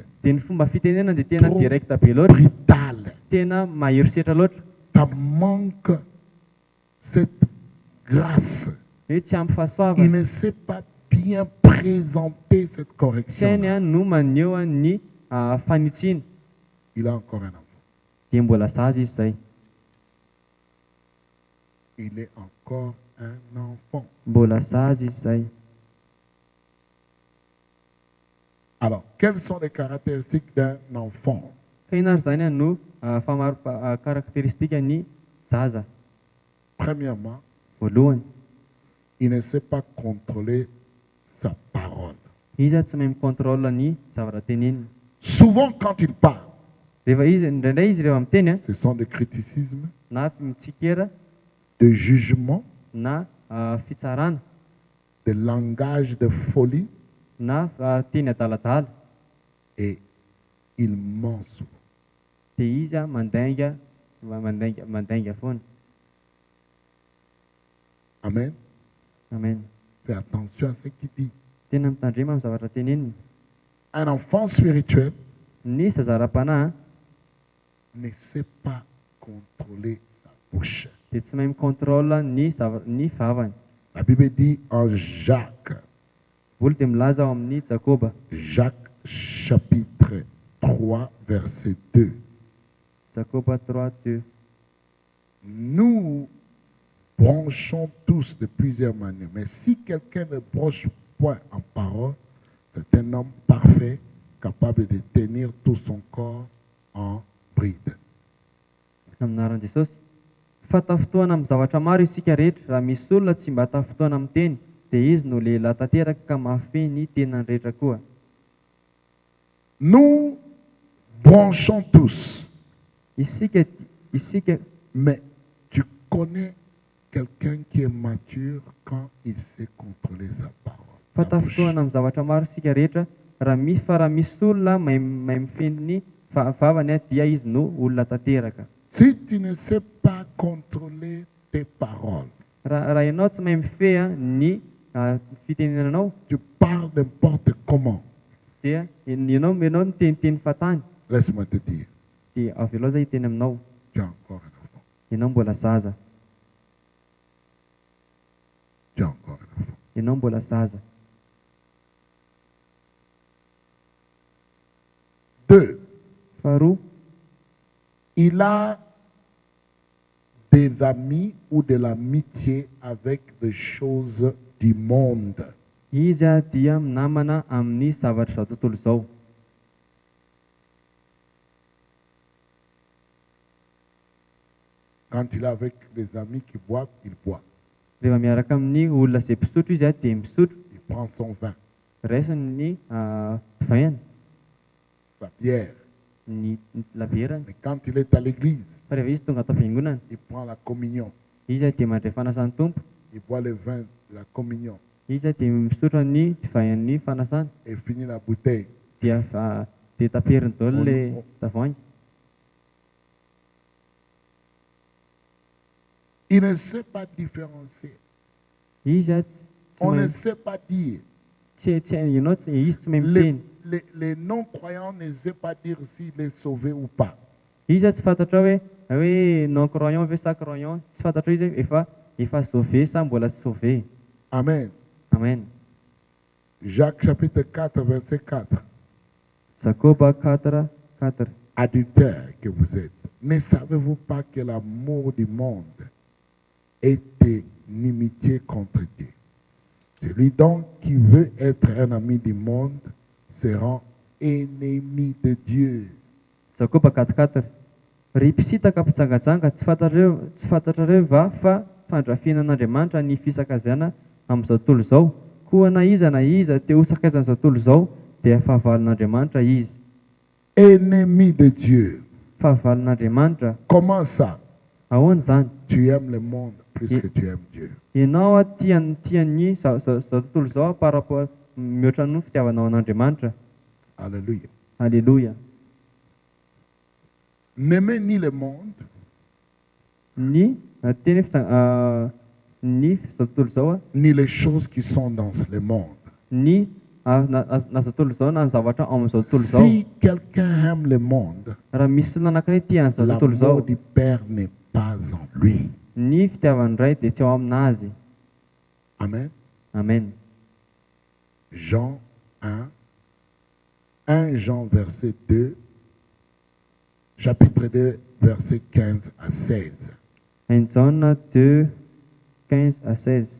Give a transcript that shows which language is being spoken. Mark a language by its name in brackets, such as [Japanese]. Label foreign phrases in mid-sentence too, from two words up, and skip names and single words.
[Malagasy] dia ny fomba fitenenana dia tena trop direkta be loatra, brutal. tena maherisetra loatra, [French] Ça manque cette grâce. [Malagasy] hoe tsy ampy [French] Il [Malagasy] fahasoavana. [French] ne sait pas bien présenter cette correction. [Malagasy] Sainy no maneho ny fanitsiana, [French] Il a encore un enfant. [Malagasy] dia mbola zaza izy zay, [French] Il est encore un enfant. [Malagasy] mbola zaza izy zay. [French] Alors, quelles sont les caractéristiques d'un enfant? [Malagasy] Ka ina ary zany no karakteristika ny zaza. [French] Premièrement, [Malagasy] Voalohany, [French] il ne sait pas contrôler sa parole. [Malagasy] izy tsy mahay mikontrôle ny zavatra teneniny. [French] Souvent, quand il parle, [Malagasy] Rehefa izy indraindray izy rehefa miteny [French] ce sont des criticismes, [Malagasy] na mitsikera [French] de jugement, [Malagasy] na fitsarana [French] de langage de folie, [Malagasy] na teny adaladala, [French] et il ment souvent. [Malagasy] dia izy mandainga foana. [French] Amen. [Malagasy] Amen. [French] Fais attention à ce qu'il dit. [Malagasy] Tena mitandrema amin'ny zavatra teneniny. [French] Un enfant spirituel [Malagasy] Ny zaza ara-panahy [French] ne sait pas contrôler sa bouche. [Malagasy] dia tsy mahay mikontrôle ny vavany. [French] La Bible dit en Jacques, [Malagasy] Baiboly dia milaza ao amin'ny Jakoba, [French] Jacques chapitre 3, verset 2. [Malagasy] Jakoba 3:2. [French] Nous branchons tous de plusieurs manières. Mais si quelqu'un ne branche point en parole, c'est un homme parfait, capable de tenir tout son corps en bride. [Malagasy] Aminaran'i Jesosy. Fa tafotoana amin'ny zavatra maro isika rehetra. Raha misy olona tsy mba tafotoana amin'ny teny, dia izy no lehilahy tanteraka ka mahafehy ny tenany rehetra koa. [French] Nous branchons tous. [Malagasy] Isika [French] Mais tu connais quelqu'un qui est mature quand il sait contrôler sa parole. [Malagasy] fa [French] sa bouche. [Malagasy] tafotoana amin'ny zavatra maro isika rehetra. Raha misy olona mahay mifehy ny vavany dia izy no olona tanteraka. [French] Si tu ne sais pas contrôler tes paroles, [Malagasy] Raha ianao tsy mahay mifehy ny fitenenanao, [French] tu parles n'importe comment. [Malagasy] dia ianao no teniteny fatany. [French] Laisse-moi te dire, [Malagasy] Dia avy aloha zay hiteny aminao, [French] tu es encore un enfant. [Malagasy] ianao mbola zaza. [French] Tu es encore un enfant. [Malagasy] Ianao mbola zaza. [French] 2. [Malagasy] Faharoa, [French] Il a des amis ou de l'amitié avec des choses du monde. [Malagasy] izy dia namana amin'ny zavatra izao tontolo izao. [French] Quand il est avec des amis qui boivent, il boit. [Malagasy] Rehefa miaraka amin'ny olona izay mpisotro izy dia misotro. [French] Il prend son vin, [Malagasy] Raisiny ny divainy, [French] sa bière. [Malagasy] ny laverany. [French] Mais quand il est à l'église, [Malagasy] Fa rehefa izy tonga ato am-piangonana, [French] il prend la communion. [Malagasy] izy dia mandray fanasan'ny tompo. [French] Il boit le vin de la communion [Malagasy] Izy dia misotro ny divain'ny fanasana. [French] et finit la bouteille. [Malagasy] Dia taperiny daholo ilay tavoahangy. [French] Il ne sait pas différencier. [Malagasy] Izy tsy [French] On ne [Malagasy] mahay- [French] sait pas dire. [Malagasy] ianao izy tsy mahay miteny. [French] Les non-croyants ne savent pas dire s'il est sauvé ou pas. [Malagasy] Izy tsy fantatra hoe [French] non croyant [Malagasy] ve sa croyant, tsy fantatra izy efa sauvé sa mbola tsy sauvé. [French] Amen. [Malagasy] Amen. [French] Jacques chapitre 4, verset 4. [Malagasy] Jacoba 4:4. [French] Adultères que vous êtes, ne savez-vous pas que l'amour du monde est inimitié contre Dieu? Celui donc qui veut être un ami du monde se rend ennemi de Dieu. [Malagasy] Jacoba 4:4. Ry mpisitaka mpitsangajanga, tsy fantatrareo va fa fandrafinan'Andriamanitra ny fisakazana amin'izao tontolo izao. Koa na iza te ho sakazan'izao tontolo izao dia fahavalon'Andriamanitra izy. [French] Ennemi de Dieu. [Malagasy] Fahavalon'Andriamanitra. [French] Comment ça? [Malagasy] Ahoana izany? [French] Tu aimes le monde plus que tu aimes Dieu. [Malagasy] Ianao tiany izao tontolo izao [French] par rapport [Malagasy] mihoatra ny fitiavanao an'Andriamanitra. [French] Alléluia. [Malagasy] Alléluia. [French] N'aimez ni le monde, [Malagasy] Ny teny ny izao tontolo izao [French] ni les choses qui sont dans le monde. [Malagasy] ny na izao tontolo izao na ny zavatra ao amin'izao tontolo izao. [French] Si quelqu'un aime le monde, [Malagasy] Raha misy olona anankiray tia an'izao tontolo izao, [French] l'amour du Père n'est pas en lui. [Malagasy] ny fitiavany iray dia tsy ao aminazy. [French] Amen. [Malagasy] Amen. [French] Jean 1, 1 Jean verset 2, chapitre 2, verset 15 à 16. [Malagasy] 1 Jean 2:15-16.